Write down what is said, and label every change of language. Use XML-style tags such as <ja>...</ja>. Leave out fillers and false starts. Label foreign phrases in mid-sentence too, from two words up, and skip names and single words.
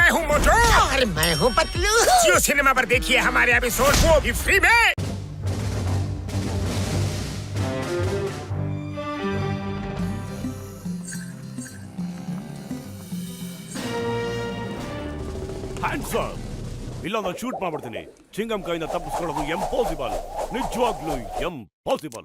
<hi>हूँ मोटू और मैं हूँ पतलू। जियो सिनेमा पर देखिए हमारे एपिसोड, वो भी फ्री में।</hi> <kn>ಹ್ಯಾಂಡ್ಸಮ್ ಇಲ್ಲ, ನಾನು ಶೂಟ್ ಮಾಡ್ಬಿಡ್ತೀನಿ. ಚಿಂಗಂ ಕೈಯಿಂದ ತಪ್ಪಿಸ್ಕೊಳ್ಳೋದು ಎಂಪಾಸಿಬಲ್, ನಿಜವಾಗ್ಲೂ ಎಂಪಾಸಿಬಲ್.</kn>